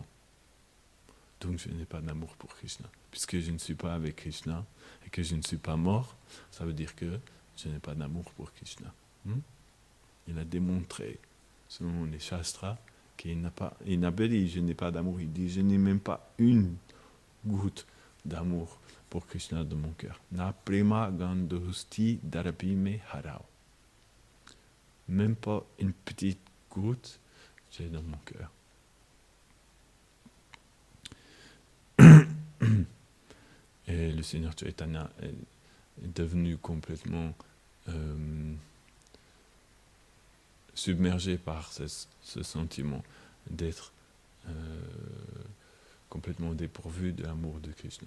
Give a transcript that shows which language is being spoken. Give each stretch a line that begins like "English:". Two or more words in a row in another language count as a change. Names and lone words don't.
French: Donc, je n'ai pas d'amour pour Krishna. Puisque je ne suis pas avec Krishna et que je ne suis pas mort, ça veut dire que je n'ai pas d'amour pour Krishna. Il a démontré, selon les Shastras, qu'il n'a pas dit je n'ai pas d'amour, il dit je n'ai même pas une goutte d'amour pour Krishna de mon cœur.
Sanskrit: न प्रेम गन्दोस्ति दरबिमे हरओ.
French: Même pas une petite goutte, j'ai dans mon cœur. Et le Seigneur Chaitanya est devenu complètement submergé par ce sentiment d'être complètement dépourvu de l'amour de Krishna.